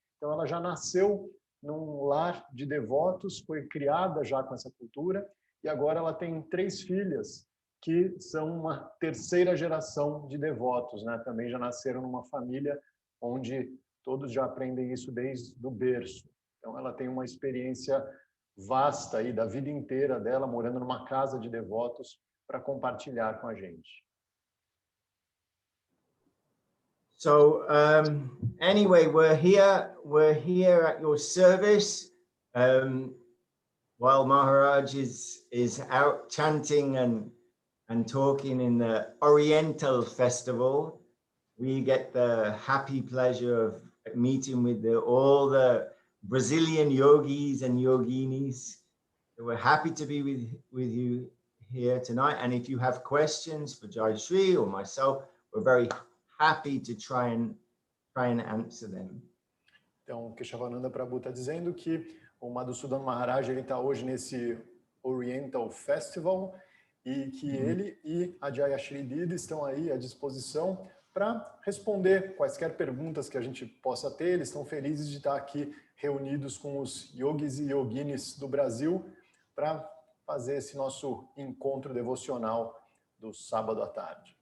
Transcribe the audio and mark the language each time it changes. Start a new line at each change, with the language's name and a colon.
Portuguese: Então, ela já nasceu num lar de devotos, foi criada já com essa cultura, e agora ela tem 3 filhas, que são uma terceira geração de devotos, né? Também já nasceram numa família onde todos já aprendem isso desde o berço. Então, ela tem uma experiência vasta aí da vida inteira dela, morando numa casa de devotos, para compartilhar com a gente.
English: So, anyway, we're here at your service. While Maharaj is out chanting and talking in the Oriental Festival, we get the happy pleasure of meeting with all the Brazilian yogis and yoginis. So we're happy to be with you here tonight. And if you have questions for Jai Shri or myself, we're very happy to try and answer them.
Portuguese: Então, o Keshavananda Prabhu está dizendo que o Madhusudan Maharaj está hoje nesse Oriental Festival e que ele e a Jaya Shri Didi estão aí à disposição para responder quaisquer perguntas que a gente possa ter. Eles estão felizes de estar aqui reunidos com os yogis e yoginis do Brasil para fazer esse nosso encontro devocional do sábado à tarde.